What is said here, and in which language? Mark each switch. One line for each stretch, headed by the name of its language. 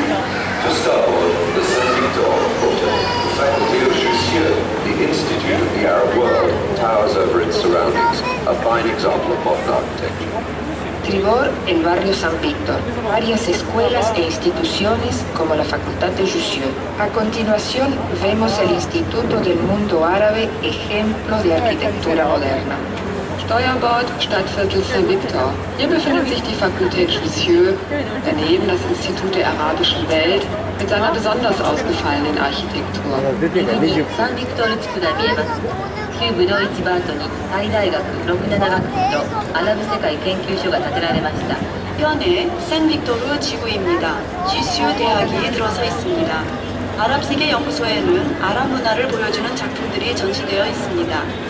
English: To starboard, the Saint-Victor quarter, the faculty of Jussieu, the Institute of the Arab World, towers over its surroundings, a fine example of modern architecture.
Spanish: Tribord, el barrio San Víctor, varias escuelas e instituciones como la Facultad de Jussieu. A continuación vemos el Instituto del Mundo Árabe, ejemplo de arquitectura moderna.
German: Steuerbord, Stadtviertel Saint-Victor. Hier befindet sich die Fakultät Jussieu, daneben das Institut der arabischen Welt mit seiner besonders ausgefallenen Architektur.
Japanese: サンビクトル地区が見えます。旧ブドウ市場跡にタイ大学67学区とアラブ世界研究所が建てられました。
Korean: 현에 샌빅토르 지구입니다. 지슈 대학이 들어서 있습니다. 아랍 세계 연구소에는 아랍 문화를 보여주는 작품들이 전시되어 있습니다.